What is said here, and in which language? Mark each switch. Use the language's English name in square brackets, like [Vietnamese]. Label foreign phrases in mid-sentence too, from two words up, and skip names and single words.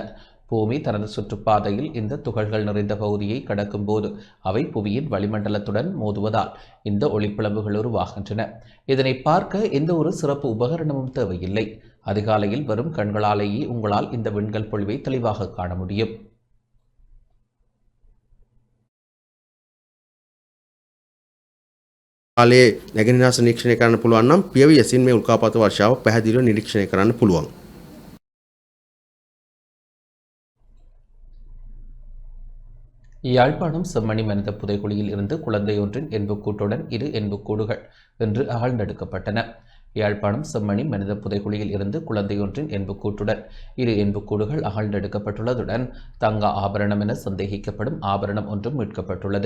[Tamil] பூமி தனது சுற்றுப்பாதையில் இந்த துகள்கள் நிறைந்த பகுதியை கடக்கும் போது அவை புவியின் வளிமண்டலத்துடன் மோதுவதால் இந்த ஒளிப்பிளம்புகள் உருவாகின்றன. இதனை பார்க்க எந்த ஒரு சிறப்பு உபகரணமும் தேவையில்லை. அதிகாலையில் வரும் கண்களாலேயே உங்களால் இந்த விண்கல் பொழிவை தெளிவாக காண முடியும். [Sinhala] කාලයේ නැගෙනහිර නිරීක්ෂණය කරන්න පුළුවන් නම් පියවි ඇසින් මේ උල්කාපාත වර්ෂාව පැහැදිලිව නිරීක්ෂණය කරන්න පුළුවන්. [Tamil] யாழ்ப்பாணம் செம்மணி மனித புதைகுழியில் இருந்து குழந்தையொன்றின் எண்புக்கூட்டுடன் 2 எண்புக்கூடுகள் இன்று அகழ்ந்தெடுக்கப்பட்டன. யாழ்ப்பாணம் செம்மணி மனித புதைகுழியில் இருந்து குழந்தையொன்றின் எண்புக்கூட்டுடன் 2 எண்புக்கூடுகள் அகழ்ந்தெடுக்கப்பட்டுள்ளதுடன் தங்க ஆபரணம் என சந்தேகிக்கப்படும் ஆபரணம் ஒன்றும் மீட்கப்பட்டுள்ளது.